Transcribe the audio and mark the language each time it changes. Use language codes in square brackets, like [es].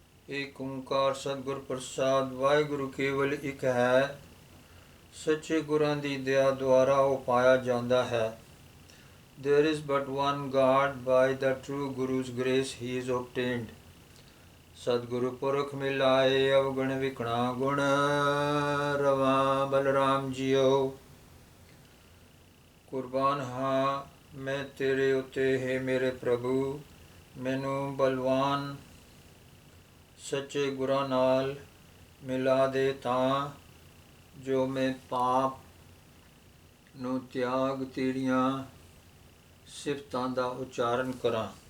[pa] ਏਕ ਓੰਕਾਰ ਸਤਿਗੁਰ ਪ੍ਰਸਾਦ। ਵਾਹਿਗੁਰੂ ਕੇਵਲ ਇੱਕ ਹੈ, ਸੱਚੇ ਗੁਰਾਂ ਦੀ ਦਇਆ ਦੁਆਰਾ ਉਹ ਪਾਇਆ ਜਾਂਦਾ ਹੈ। [en] There is but one God, by the true Guru's grace he is obtained. [pa] Sadguru Purukh ਮਿਲਾਏ ਅਵਗੁਣ ਵਿਕਣਾ ਗੁਣ, ਰਵਾਂ ਬਲਰਾਮ ਜੀਓ। ਕੁਰਬਾਨ ਹਾਂ ਮੈਂ ਤੇਰੇ ਉੱਤੇ ਹੈ ਮੇਰੇ ਪ੍ਰਭੂ, ਮੈਨੂੰ ਬਲਵਾਨ ਸੱਚੇ ਗੁਰਾਂ ਨਾਲ ਮਿਲਾ ਦੇ ਤਾਂ ਜੋ ਮੈਂ ਪਾਪ ਨੂੰ ਤਿਆਗ ਤੇਰੀਆਂ ਸਿਫਤਾਂ ਦਾ ਉਚਾਰਨ ਕਰਾਂ।